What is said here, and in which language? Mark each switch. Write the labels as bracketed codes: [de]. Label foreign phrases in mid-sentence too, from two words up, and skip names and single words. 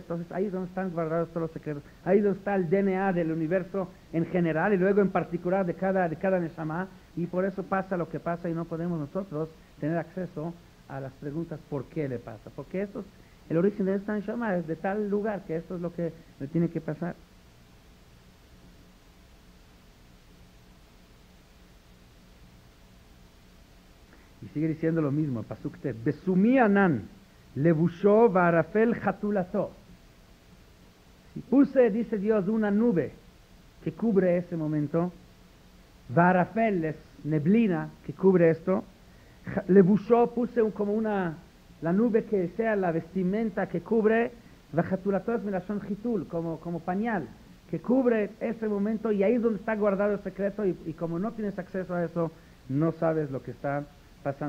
[es] Entonces ahí es donde están guardados todos los secretos, ahí es donde está el DNA del universo en general y luego en particular de cada Neshama, y por eso pasa lo que pasa y no podemos nosotros tener acceso a las preguntas por qué le pasa, porque el origen de esta Neshama es de tal lugar que esto es lo que le tiene que pasar. Y sigue diciendo lo mismo, [he] פסוק ט, בשומי ענן לבושו וערפל חתולתו. [es] Si puse, dice Dios, una nube que cubre ese momento, varafel es neblina que cubre esto, levusho puse como la nube que sea la vestimenta que cubre, vachatulato es [he] מלשון חיתול, [es] como pañal, que cubre ese momento, y ahí es donde está guardado el secreto, y como no tienes acceso a eso, no sabes lo que está pasando.